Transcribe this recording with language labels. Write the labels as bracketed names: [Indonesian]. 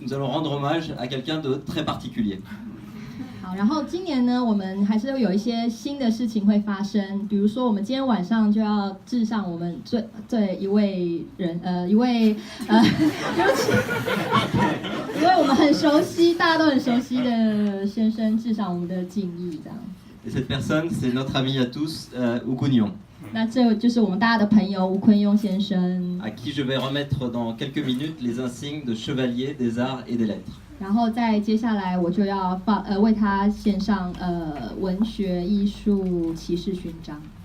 [French] Nous allons rendre hommage à quelqu'un de très particulier. [Chinese] 好，然后今年呢，我们还是有一些新的事情会发生，比如说我们今天晚上就要致上我们一位对不起，一位我们很熟悉，大家都很熟悉的先生致上我们的敬意，这样。 [French] Et cette personne, c'est notre ami à tous, Wu Kunyong. [Chinese] 那这就是我们大家的朋友吴坤庸先生， [French] à qui je vais remettre dans quelques minutes les insignes de chevalier des arts et des lettres. [Chinese] 然后在接下来我就要为他献上文学艺术骑士勋章。